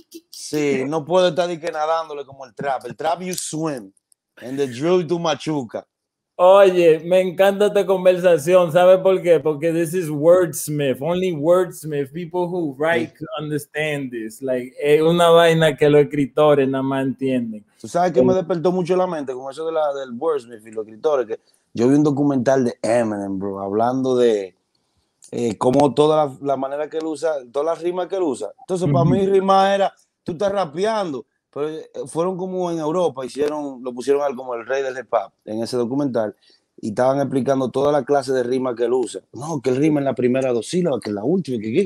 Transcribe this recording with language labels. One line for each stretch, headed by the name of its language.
Spanish: Sí, no puede estar nadándole como el trap.
English: El trap you swim, and the drill
Spanish: tú machuca. Oye, me encanta esta conversación, ¿sabes por qué? Porque
English: this is wordsmith, only wordsmith, people who write understand this. Like,
Spanish: es una vaina que los escritores nada más entienden. ¿Tú sabes que me despertó mucho la mente con eso del wordsmith y los escritores? Que yo vi un documental de Eminem, bro, hablando de cómo toda la manera que él usa, todas las rimas que él usa. Entonces, para mí, rima era, tú estás rapeando, pero fueron como en Europa, lo pusieron a él como el rey del hip hop en ese documental, y estaban explicando toda la clase de rimas que él usa. No, que él rima en la primera dos sílabas, que en la última,